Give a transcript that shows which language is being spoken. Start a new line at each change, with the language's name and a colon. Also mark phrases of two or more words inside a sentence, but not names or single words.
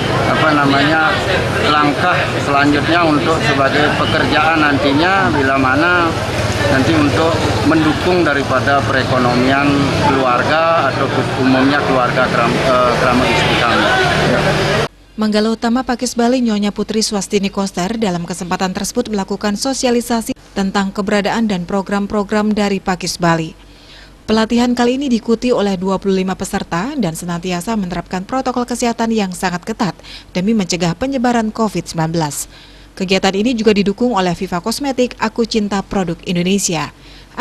Indonesian: langkah selanjutnya untuk sebagai pekerjaan nantinya bila mana nanti untuk mendukung daripada perekonomian keluarga atau umumnya keluarga kramo istri kami. Manggala Utama Pakis Bali Nyonya Putri Swastini Koster dalam kesempatan tersebut melakukan sosialisasi tentang keberadaan dan program-program dari Pakis Bali. Pelatihan kali ini diikuti oleh 25 peserta dan senantiasa menerapkan protokol kesehatan yang sangat ketat demi mencegah penyebaran COVID-19. Kegiatan ini juga didukung oleh Viva Kosmetik, Aku Cinta Produk Indonesia.